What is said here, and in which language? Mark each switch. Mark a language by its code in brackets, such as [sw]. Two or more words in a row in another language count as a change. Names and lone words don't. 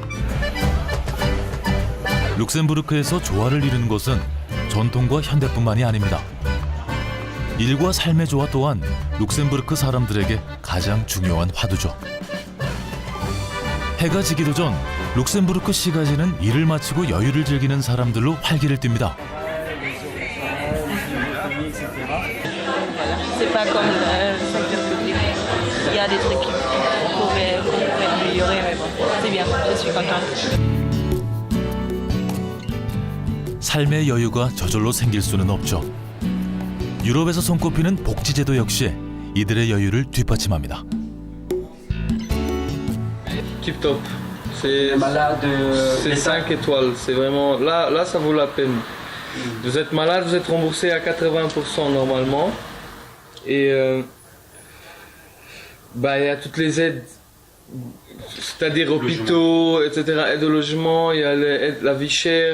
[ko] 룩셈부르크에서 조화를 이루는 것은 전통과 현대뿐만이 아닙니다. 일과 삶의 조화 또한 룩셈부르크 사람들에게 가장 중요한 화두죠. 해가 지기도 전 룩셈부르크 시가지는 일을 마치고 여유를 즐기는 사람들로 활기를 띱니다. [fr] C'est pas comme le secteur public. Il y a des trucs qu'on pourrait améliorer, mais bon, c'est bien, je suis contente. [ko] 삶의 여유가 저절로 생길 수는 없죠. 유럽에서 손꼽히는 복지제도 역시 이들의 여유를 뒷받침합니다. [fr] Tip top. C'est 5 étoiles. C'est vraiment là ça vaut la peine. Vous êtes malade, vous êtes remboursé à 80% normalement. Et il y a toutes les aides, c'est-à-dire hôpitaux, etc., aide au logement, il y a la vie chère.